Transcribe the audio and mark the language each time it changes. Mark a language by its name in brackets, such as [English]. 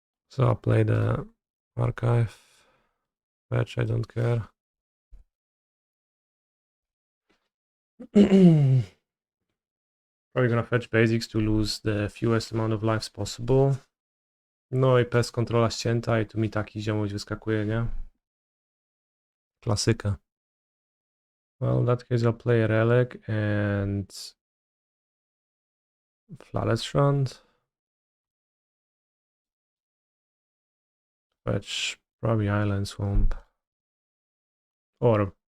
[English] So I'll play the Archive. Fetch, I don't care. Probably gonna fetch basics to lose the fewest amount of lives possible. [Polish] No i Pest Controla ścięta i tu mi taki ziomuś wyskakuje, nie? Klasyka. [English] Well, in that case I'll play a Relic and Flooded Strand. Fetch probably Island Swamp. Or